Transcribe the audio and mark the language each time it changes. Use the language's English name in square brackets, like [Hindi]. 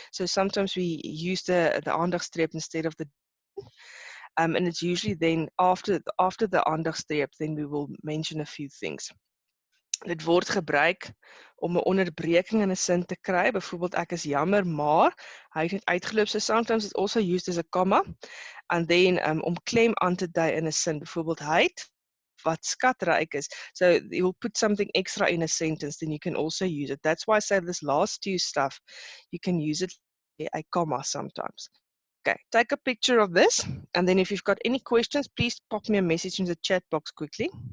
[English] So sometimes we use the aandagsstreep instead of the and it's usually then after the aandagsstreep, then we will mention a few things. [Afrikaans] Dit word gebruik om 'n onderbreking in 'n sin te kry. Byvoorbeeld, ek is jammer, maar hy het net uitgeloop. [English] So sometimes it's also used as a comma, and then [Afrikaans] om klem aan te dui in 'n sin. Byvoorbeeld, hy het wat skatryk is. [English] So you will put something extra in a sentence, then you can also use it. That's why I say this last two stuff, you can use it a comma sometimes. Okay, take a picture of this, and then if you've got any questions, please pop me a message in the chat box quickly.